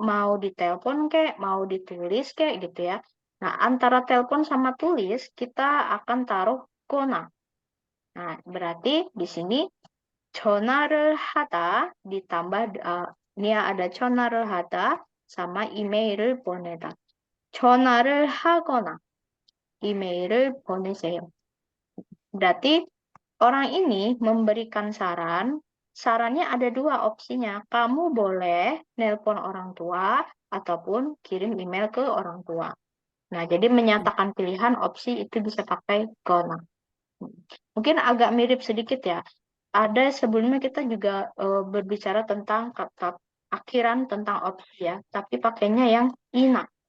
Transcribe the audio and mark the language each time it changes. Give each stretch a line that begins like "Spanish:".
Indonesian: Mau ditelepon kek, mau ditulis kek, gitu ya. Nah, antara telepon sama tulis, kita akan taruh gona. Nah, berarti di sini
Korean: 전화를 하다
Indonesian: ditambah ini ada 전화를 하다 sama
Korean: email을 보내다. 전화를 하거나 email을 보내세요.
Indonesian: Berarti orang ini memberikan saran. Sarannya ada dua opsinya. Kamu boleh nelpon orang tua ataupun kirim email ke orang tua. Nah, jadi menyatakan pilihan opsi itu bisa pakai gonna. Mungkin agak mirip sedikit ya. Ada sebelumnya kita juga berbicara tentang kata akhiran tentang opsi ya, tapi pakainya yang ina.